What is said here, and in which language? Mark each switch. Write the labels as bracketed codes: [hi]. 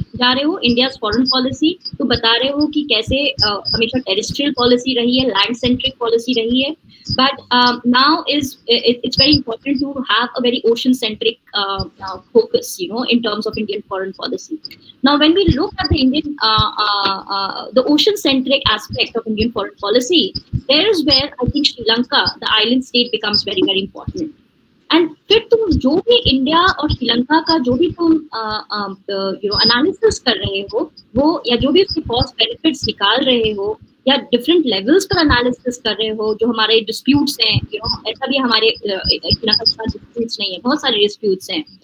[hi] जा रहे हो इंडिया फॉरेन पॉलिसी, तो बता रहे हो कि कैसे हमेशा टेरेस्ट्रियल पॉलिसी रही है, लैंड सेंट्रिक पॉलिसी रही है, [en] but now it's very important to have a very ocean centric focus, you know, in terms of Indian foreign policy. Now when we look at the Indian the ocean centric aspect of Indian foreign policy, there is where I think Sri Lanka, the island state, becomes very very important. [hi] And फिर तुम जो भी India और श्रीलंका का जो भी तुम analysis कर रहे हो, वो या जो भी उसके कॉस्ट बेनिफिट्स निकाल रहे हो, या डिफरेंट लेवल्स पर एनालिसिस कर रहे हो, जो हमारे डिस्प्यूट्स हैं, ऐसा भी हमारे श्रीलंका के साथ डिस्प्यूट्स नहीं है, बहुत सारे डिस्प्यूट्स हैं,